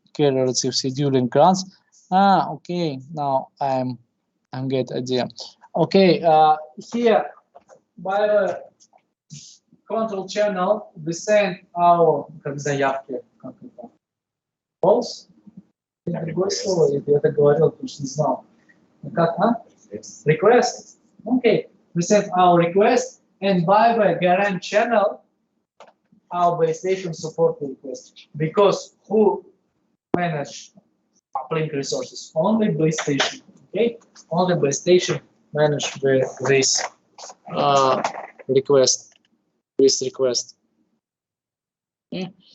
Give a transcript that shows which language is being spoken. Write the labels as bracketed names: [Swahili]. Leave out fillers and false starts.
[English] Carrier receive scheduling grants. Ah, okay. Now I'm get idea. Okay. Here by the control channel we send our [Russian] как заявки. [English] False. [Russian] Другое слово, я это говорил, потому что не знал. [English] Как, Request. Okay. We send our request, and by the garant channel, our base station support the request. Because who manage uplink resources? Only base station. Okay. Only base station manage this request. This request. Okay.